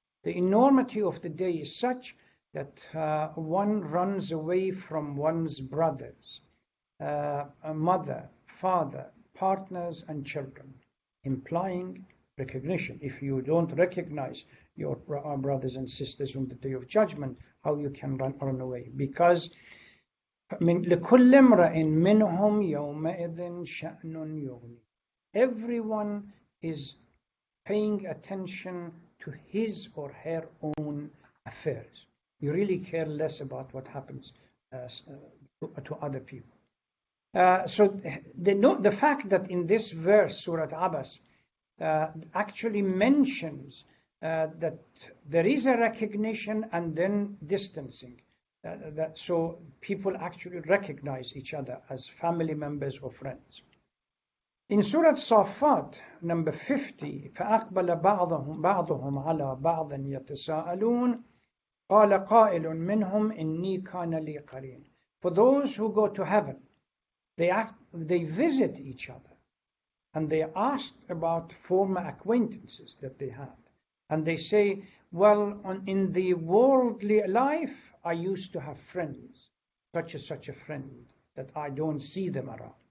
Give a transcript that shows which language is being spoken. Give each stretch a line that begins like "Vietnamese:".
English: The enormity of the day is such that one runs away from one's brothers, mother, father, partners, and children, implying recognition. If you don't recognize your brothers and sisters on the Day of Judgment, how you can run away? Because
Arabic: لِكُلِّ امْرَئٍ مِّنْهُمْ يَوْمَئِذٍ شَأْنٌ يُغْنِيهِ.
English: Everyone is paying attention to his or her own affairs. You really care less about what happens to other people. So the fact that in this verse, Surah Abbas, actually mentions that there is a recognition and then distancing, so people actually recognize each other as family members or friends. In Surah Safat, number 50,
Arabic: فَأَقْبَلَ بَعْضُهُمْ عَلَى بَعْضٍ يَتَسَاءَلُونَ قَالَ قَائِلٌ مِّنْهُمْ إِنِّي كَانَ لِي قَرِينٌ.
English: For those who go to heaven, they visit each other, and they ask about former acquaintances that they had. And they say, well, in the worldly life, I used to have friends, such a friend, that I don't see them around.